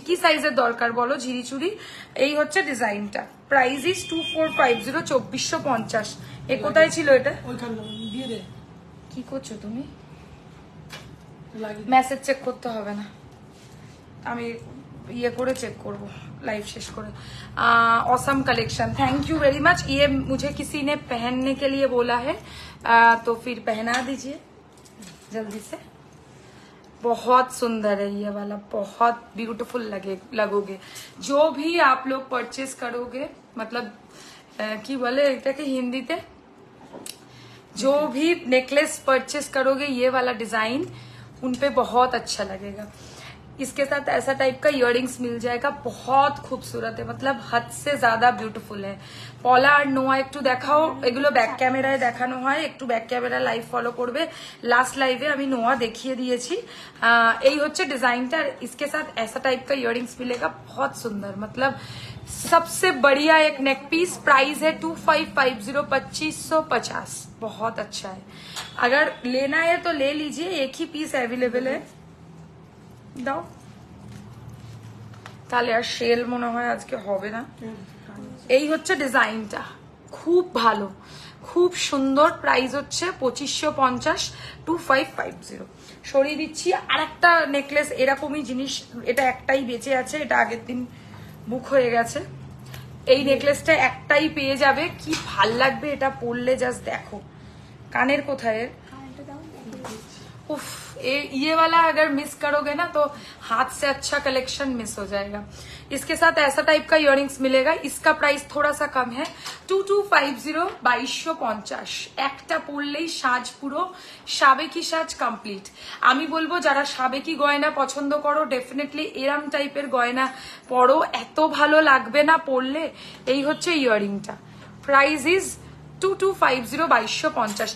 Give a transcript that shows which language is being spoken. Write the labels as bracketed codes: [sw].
[bn] কি সাইজের দরকার বলো ঝিরিচুরি। এই হচ্ছে ডিজাইনটা, প্রাইস ইজ 2450, 2450। এ কোথায় ছিল এটা? দিয়ে দে। কি করছো তুমি? মেসেজ চেক করতে হবে না, আমি ये করে চেক করব लाइव शेष করে। [en] Awesome collection, thank you very much. [hi] ये मुझे किसी ने पहनने के लिए बोला है, तो फिर पहना दीजिए जल्दी से। बहुत सुंदर है ये वाला, बहुत ब्यूटीफुल लगोगे। जो भी आप लोग परचेस करोगे, मतलब की बोले [bn] এটাকে হিন্দিতে, [hi] जो भी नेकलेस परचेस करोगे ये वाला डिजाइन उन पे बहुत अच्छा लगेगा। इसके साथ ऐसा टाइप का इयररिंग्स मिल जाएगा, बहुत खूबसूरत है, मतलब हद से ज्यादा ब्यूटीफुल है। [bn] पला और নোয়া একটু দেখাও, এগুলো ব্যাক ক্যামেরায় দেখানো হয়, একটু ব্যাক ক্যামেরা লাইভ ফলো করবে। লাস্ট লাইভে আমি নোয়া দেখিয়ে দিয়েছি। এই হচ্ছে ডিজাইনটা, [hi] इसके साथ ऐसा टाइप का इयररिंग्स मिलेगा, बहुत सुंदर, मतलब सबसे बढ़िया एक नेक पीस। प्राइस है 2550, 2550, बहुत अच्छा है। अगर लेना है तो ले लीजिए, एक ही पीस अवेलेबल है। [bn] দাও, তাহলে আর সেল মনে হয় আজকে হবে না। এই হচ্ছে ডিজাইনটা, খুব ভালো, খুব সুন্দর। প্রাইস হচ্ছে 2550, 2550। সরিয়ে দিচ্ছি। আর একটা নেকলেস এরকমই জিনিস, এটা একটাই বেঁচে আছে, এটা আগের দিন বুক হয়ে গেছে। এই নেকলেসটা একটাই পেয়ে যাবে, কি ভাল লাগবে এটা পরলে, জাস্ট দেখো। কানের কোথায়? [hi] उफ, ये वाला अगर मिस करोगे ना तो हाथ से अच्छा कलेक्शन मिस हो जाएगा। इसके साथ ऐसा टाइप का इयररिंग्स मिलेगा। इसका प्राइस थोड़ा सा कम है, 2250, 2250। [bn] একটা পরলেই সাজ পুরো সাবেকি সাজ কমপ্লিট। আমি বলবো যারা সাবেকি গয়না পছন্দ করো, ডেফিনেটলি এরম টাইপের গয়না পরো, এত ভালো লাগবে না পরলে। এই হচ্ছে ইয়াররিংটা, প্রাইস ইজ 2250, 2250।